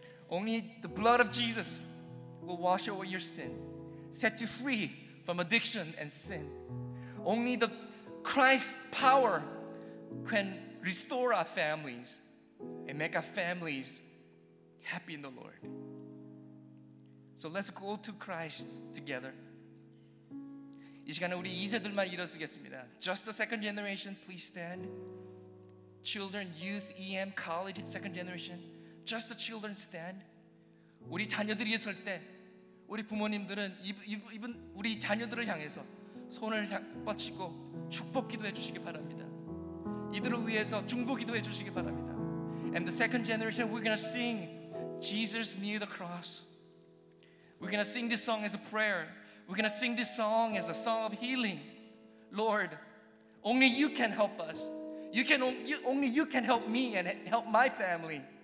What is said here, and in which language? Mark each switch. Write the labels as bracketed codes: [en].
[en] Only the blood of Jesus will wash away your sin, set you free from addiction and sin. Only the Christ's power can restore our families and make our families happy in the Lord. So let's go to Christ together. [ko] 이 시간에 우리 2세들만 일어서겠습니다. [en] Just the second generation, please stand. Children, youth, EM, college, second generation. Just the children stand. [ko] 우리 자녀들이 설 때 우리 부모님들은 우리 자녀들을 향해서 손을 뻗치고 축복 기도해 주시기 바랍니다. 이들을 위해서 중보 기도해 주시기 바랍니다. [en] And the second generation, we're going to sing Jesus near the cross. We're going to sing this song as a prayer. We're going to sing this song as a song of healing. Lord, only you can help us. Only you can help me and help my family.